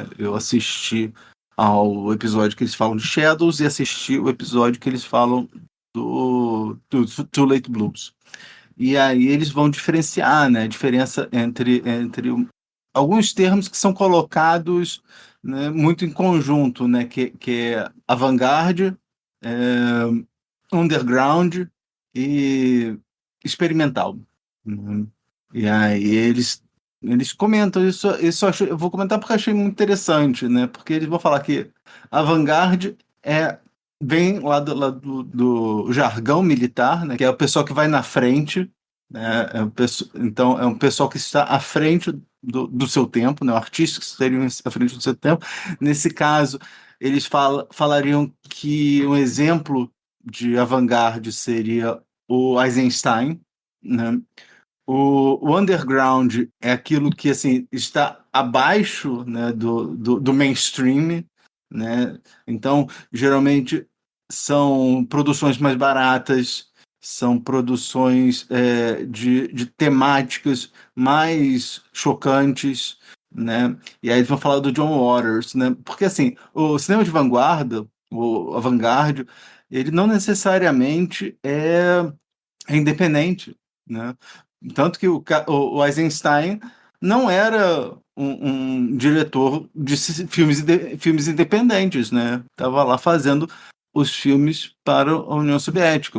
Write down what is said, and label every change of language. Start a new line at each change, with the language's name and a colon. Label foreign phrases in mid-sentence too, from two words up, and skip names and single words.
Portuguese: Eu assisti ao episódio que eles falam de Shadows e assisti o episódio que eles falam do Too Late Blues. E aí eles vão diferenciar, né? A diferença entre alguns termos que são colocados, né, muito em conjunto, né? Que é avant-garde, underground e experimental. E aí eles comentam isso. Eu vou comentar porque eu achei muito interessante, né? Porque eles vão falar que avant-garde vem lá do jargão militar, né? Que é o pessoal que vai na frente, né? Então é um pessoal que está à frente do seu tempo, né? O artista que estaria à frente do seu tempo. Nesse caso, eles falariam que um exemplo de avant-garde seria o Eisenstein, né? O underground é aquilo que assim está abaixo, né, do mainstream, né? Então, geralmente são produções mais baratas, são produções de temáticas mais chocantes, né? E aí eles vão falar do John Waters, né? Porque assim, o cinema de vanguarda, o avant-garde, ele não necessariamente é independente, né? Tanto que o Eisenstein não era um diretor de filmes independentes, né? Tava lá fazendo os filmes para a União Soviética.